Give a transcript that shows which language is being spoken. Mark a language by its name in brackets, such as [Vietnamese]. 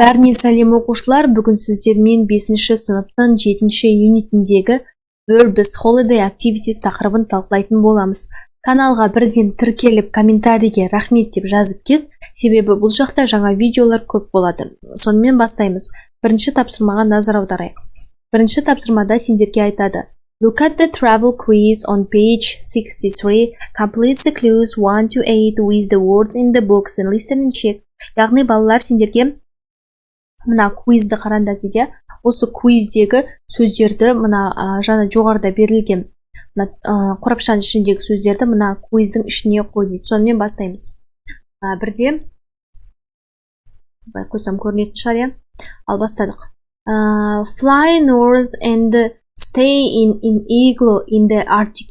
[Kazakh] Бәріне сәлем оқушылар, бүгін сіздермен 5-ші сыныптың 7-ші юнитіндегі Verbs Holiday Activities тақырыбын талқылайтын боламыз. Каналға бірден тіркеліп, комментарийге рахмет деп жазып кет, себебі бұл жақта жаңа видеолар көп болады. Сонымен бастаймыз. Бірінші тапсырмаға назар аударайық. Бірінші тапсырмада сендерге айтады. [English] Look at the travel quiz on page 63. Complete the clues 1 to 8 with the words in the books and listen and check. [Kazakh] Яғни балалар сендерге мына квизді қараңдар дейді. Осы квиздегі сөздерді мына жаңа жоғарыда берілген қорапшаның ішіндегі сөздерді мына квиздің ішіне қой дейді. Сонымен бастаймыз. Бірде қойсам көрінетін шығар, иә? Ал бастадық. [English] Fly north and stay in igloo in the Arctic.